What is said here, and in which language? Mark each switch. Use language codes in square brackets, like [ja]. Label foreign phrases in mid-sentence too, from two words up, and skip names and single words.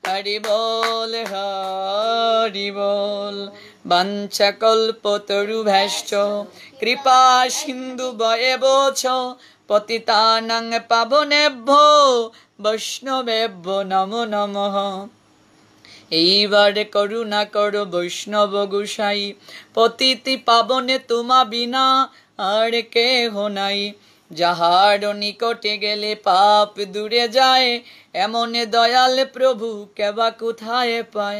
[bn] হরি বল হরি বল। [sa] বাঞ্ছা কল্পতরুভ্যশ্চ কৃপা সিন্ধু বয়েবচ পতিতানাং পাবনেভ্যো বৈষ্ণবেভ্যো নমো নমঃ। [bn] এইবার করুণা করো বৈষ্ণব গোসাই, পতিতি পাবনে তোমা বিনা আর কেহ নাই। যাহার নিকটে গেলে পাপ দূরে যায়, এমন দয়াল প্রভু কেবা কোথায় পায়।